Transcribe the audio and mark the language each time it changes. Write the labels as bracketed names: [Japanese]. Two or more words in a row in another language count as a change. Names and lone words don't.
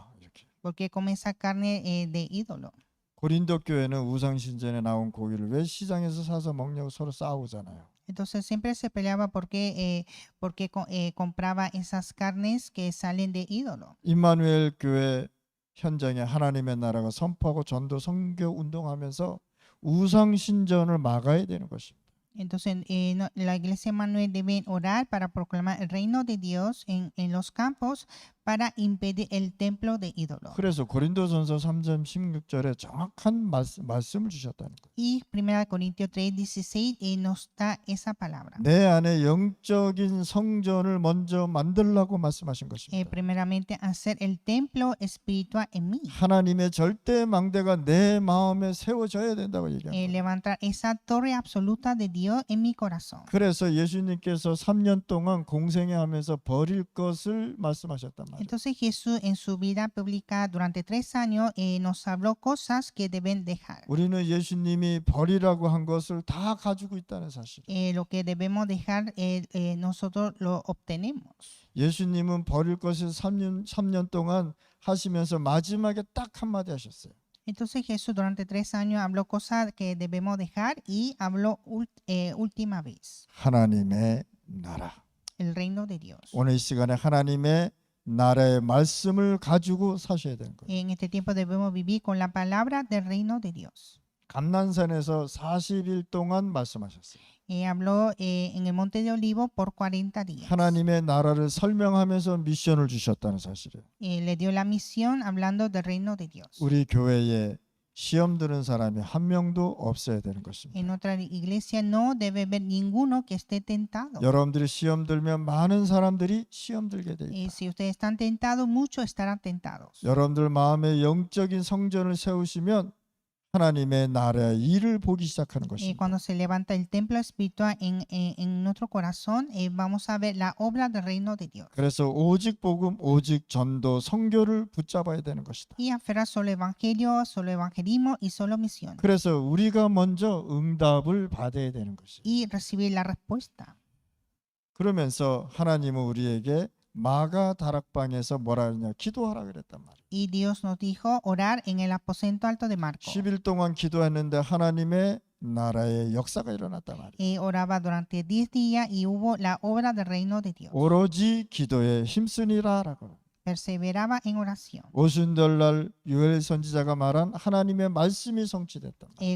[Korean] 이렇게. [Spanish] ¿Por qué come esa carne de ídolo? [Korean] 고린도 교회는 우상 신전에 나온 고기를 왜 시장에서 사서 먹냐고 서로 싸우잖아요. [Spanish] Entonces siempre se peleaba por qué compraba esas carnes que salen de ídolo. [Korean] 임마누엘 교회 현장에 하나님의 나라가 선포하고 전도 선교 운동하면서 우상 신전을 막아야 되는 것입니다. [Spanish] Entonces la iglesia Manuel debe orar para proclamar el reino de Dios en los campos para impedir el templo de ídolos. [Korean] 그래서 고린도전서 3장 16절에 정확한 말씀을 주셨다는 거예요. [Spanish] Y 1 Corintios 3:16 nos da esa palabra. [Korean] 내 안에 영적인 성전을 먼저 만들라고 말씀하신 것입니다. [Spanish] Primeramente hacer el templo espiritual en mí. [Korean] 하나님의 절대 망대가 내 마음에 세워져야 된다고 얘기합니다. [Spanish] Levantar esa torre absoluta de Dios en mi corazón. [Korean] 그래서 예수님께서 3년 동안 공생애하면서 버릴 것을 말씀하셨단 말이에요. [Spanish] Entonces Jesús en su vida pública durante 3 años nos habló cosas que deben dejar. [Korean] 우리는 예수님이 버리라고 한 것을 다 가지고 있다는 사실. [Spanish] Lo que debemos dejar nosotros lo obtenemos. [Korean] 예수님은 버릴 것을 3년 동안 하시면서 마지막에 딱 한마디 하셨어요. [Spanish] Entonces Jesús durante 3 años habló cosas que debemos dejar y habló última vez. [Korean] 하나님의 나라. [Spanish] El reino de Dios. [Korean] 오늘 이 시간에 하나님의 나라의 말씀을 가지고 사셔야 되는 거예요. [Spanish] En este tiempo debemos vivir con la palabra del reino de Dios. [Korean] 감난산에서 40일 동안 말씀하셨어요. [Spanish] Habló en el monte de Olivo por 40 días. [Korean] 하나님의 나라를 설명하면서 미션을 주셨다는 사실이에요. [Spanish] Le dio la misión hablando del reino de Dios. [Korean] 우리 교회에 시험 드는 사람이 한 명도 없어야 되는 것입니다. [Spanish] En nuestra iglesia no debe haber ninguno que esté tentado. [Korean] 여러분들이 시험 들면 많은 사람들이 시험 들게 돼 있다. [Spanish] Si ustedes están tentados, muchos estarán tentados. [Korean] 여러분들 마음에 영적인 성전을 세우시면 하나님의 나라의 일을 보기 시작하는 것입니다. [Spanish] Cuando se levanta el templo espiritual en nuestro corazón, vamos a ver la obra del reino de Dios. [Korean] 그래서 오직 복음, 오직 전도, 선교를 붙잡아야 되는 것이다. [Spanish] Y aferrar solo evangelio, solo evangelismo y solo misión. [Korean] 그래서 우리가 먼저 응답을 받아야 되는 것이에요. [Spanish] Y recibir la respuesta. [Korean] 그러면서 하나님은 우리에게 마가 다락방에서 뭐라 하느냐 기도하라 그랬단 말이에요. [Spanish] Y Dios nos dijo orar en el aposento alto de Marco. [Korean] 10일 동안 기도했는데 하나님의 나라의 역사가 일어났단 말이에요. [Spanish] Oraba durante 10 días y hubo la obra del reino de Dios. [Korean] 오로지 기도에 힘쓰니라라고. [Spanish] Perseveraba en oración. [Korean] 오순절날 요엘 선지자가 말한 하나님의 말씀이 성취됐단 말이에요.